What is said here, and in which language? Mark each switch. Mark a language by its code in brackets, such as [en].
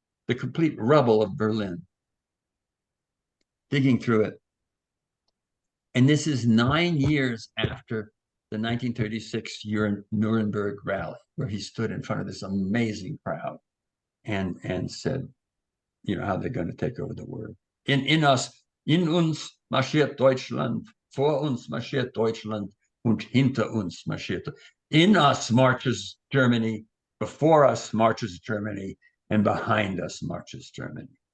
[en] The complete rubble of Berlin, digging through it. And this is 9 years after the 1936 Nuremberg rally, where he stood in front of this amazing crowd and said, how they're going to take over the world. [de] In uns marschiert Deutschland, vor uns marschiert Deutschland, und hinter uns marschiert. [en] In us marches Germany, before us marches Germany, and behind us marches Germany.